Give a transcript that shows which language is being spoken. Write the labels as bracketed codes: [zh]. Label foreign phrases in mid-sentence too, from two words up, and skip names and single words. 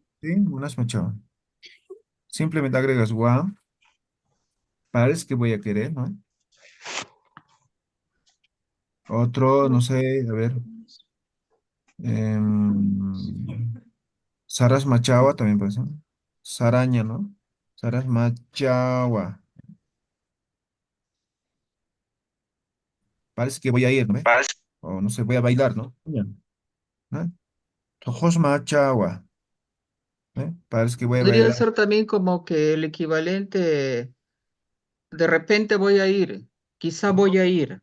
[es] Sí, [ay] Munas Machawa. [es] Simplemente agregas gua, parece que voy a querer, ¿no? Otro, no sé, a ver. [ay] Saras Machawa [es] también puede ser. [ay] Saraña, [es] ¿no? [ay] Saras Machawa. [es] Parece que voy a ir, ¿no? ¿Ve? O no sé, voy a bailar, ¿no? Ya. ¿No? [ay] Ojos Machawa. [es] ¿Eh? Parece que voy a Podría bailar. ser también como que el equivalente, de repente voy a ir, quizá voy a ir.